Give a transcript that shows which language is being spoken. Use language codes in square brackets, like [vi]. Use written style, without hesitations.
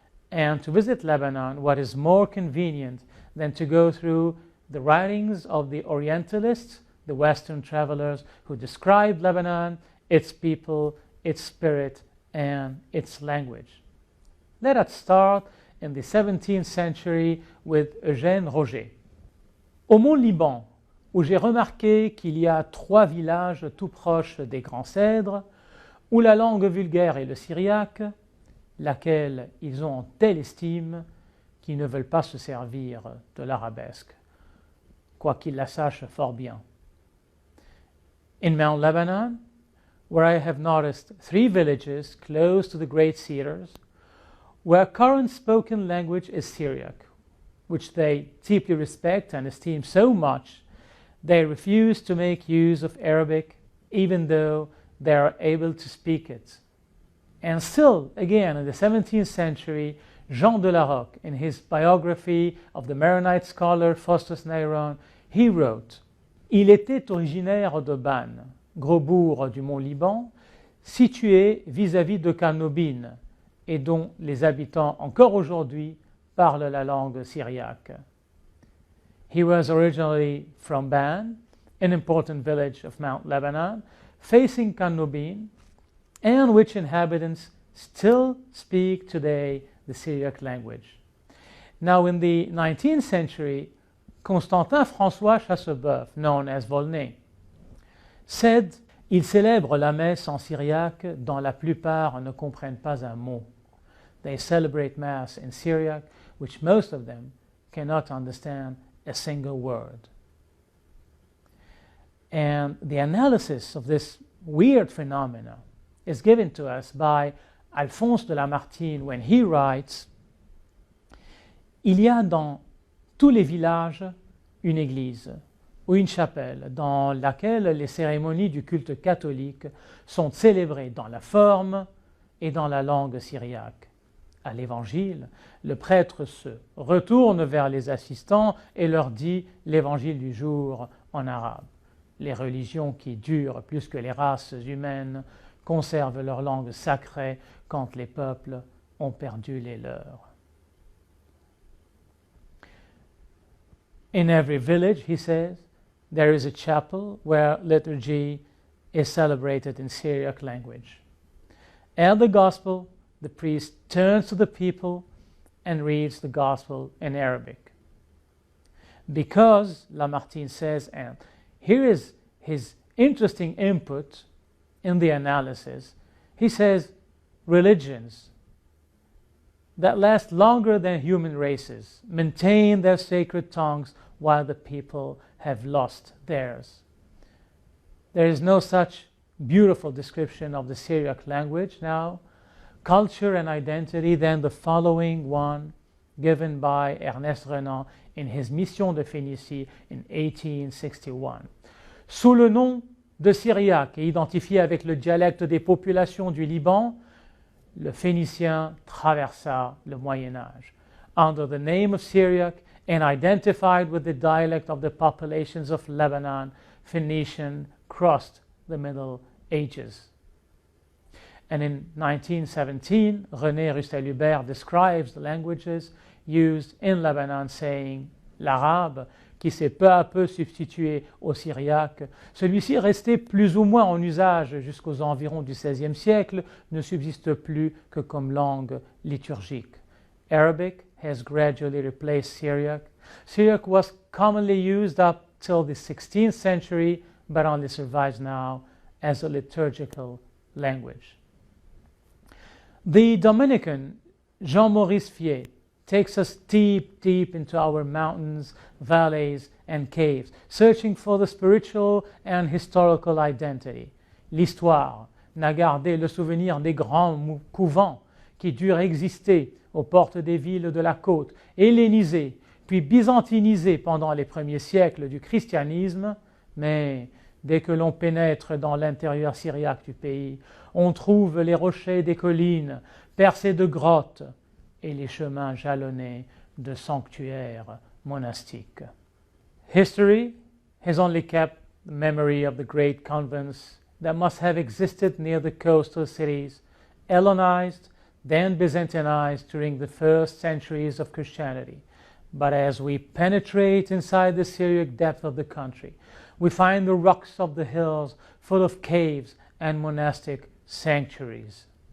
[en] And to visit Lebanon, what is more convenient than to go through the writings of the Orientalists, the Western travelers who described Lebanon, its people, its spirit, and its language. Let us start in the 17th century with Eugène Roger. [fr] Au Mont-Liban, où j'ai remarqué qu'il y a 3 villages tout proches des Grands Cèdres, où la langue vulgaire est le syriaque, laquelle ils ont en telle estime qu'ils ne veulent pas se servir de l'arabesque, quoiqu'ils la sachent fort bien. [en] In Mount Lebanon, where I have noticed 3 villages close to the Great Cedars, where current spoken language is Syriac, which they deeply respect and esteem so much, they refuse to make use of Arabic, even though they are able to speak it. And still, again, in the 17th century, Jean de la Roque, in his biography of the Maronite scholar Faustus Neyron, he wrote, [fr] « Il était originaire de Ban, gros bourg du Mont-Liban, situé vis-à-vis de Canobine, et dont les habitants encore aujourd'hui parlent la langue syriaque. [en] He was originally from Ban, an important village of Mount Lebanon, facing Canobine, and which inhabitants still speak today the Syriac language. Now in the 19th century, Constantin François Chasseboeuf, known as Volney, said, [fr] « Ils célèbrent la messe en syriaque dont la plupart ne comprennent pas un mot. [en] They celebrate Mass in Syriac, which most of them cannot understand a single word." And the analysis of this weird phenomena is given to us by Alphonse de Lamartine when he writes, [fr] Il y a dans tous les villages une église ou une chapelle dans laquelle les cérémonies du culte catholique sont célébrées dans la forme et dans la langue syriaque. À l'Évangile, le prêtre se retourne vers les assistants et leur dit l'Évangile du jour en arabe. Les religions qui durent plus que les races humaines conservent leur langue sacrée quand les peuples ont perdu les leurs. [en] In every village, he says, there is a chapel where liturgy is celebrated in Syriac language. At the gospel, the priest turns to the people and reads the gospel in Arabic. Because, Lamartine says, and here is his interesting input in the analysis, he says, religions that last longer than human races maintain their sacred tongues while the people have lost theirs. There is no such beautiful description of the Syriac language now, culture and identity than the following one given by Ernest Renan in his Mission de Phénicie in 1861. [fr] Sous le nom de Syriaque et identifié avec le dialecte des populations du Liban, le Phénicien traversa le Moyen Âge. [en] Under the name of Syriac and identified with the dialect of the populations of Lebanon, Phoenician crossed the Middle Ages. And in 1917, René Rustel-Hubert describes the languages used in Lebanon, saying, [fr] l'arabe, qui s'est peu à peu substitué au syriaque, celui-ci est resté plus ou moins en usage jusqu'aux environs du XVIe siècle, ne subsiste plus que comme langue liturgique. [en] Arabic has gradually replaced Syriac. Syriac was commonly used up till the 16th century, but only survives now as a liturgical language. The Dominican Jean-Maurice Fier takes us deep, deep into our mountains, valleys, and caves, searching for the spiritual and historical identity. [fr] L'histoire n'a gardé le souvenir des grands couvents qui durent exister aux portes des villes de la côte, hellénisés, puis byzantinisé pendant les premiers siècles du christianisme, mais dès que l'on pénètre dans l'intérieur syriaque du pays, on trouve les rochers des collines percés de grottes et les chemins jalonnés de sanctuaires monastiques. [en] History has only kept the memory of the great convents that must have existed near the coastal cities, Hellenized, then Byzantinized during the first centuries of Christianity. But as we penetrate inside the Syriac depth of the country, we find the rocks of the hills full of caves and monastic sanctuaries.